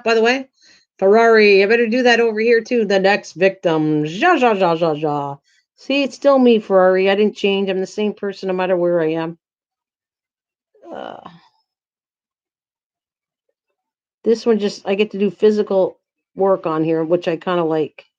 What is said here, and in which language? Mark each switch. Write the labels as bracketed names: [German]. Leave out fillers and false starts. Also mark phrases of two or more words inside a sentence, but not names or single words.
[English] By the way, Ferrari. I better do that over here too. The next victim. Ja ja ja ja ja. See, it's still me, Ferrari. I didn't change. I'm the same person no matter where I am. Uh, this one just I get to do physical work on here, which I kind of like.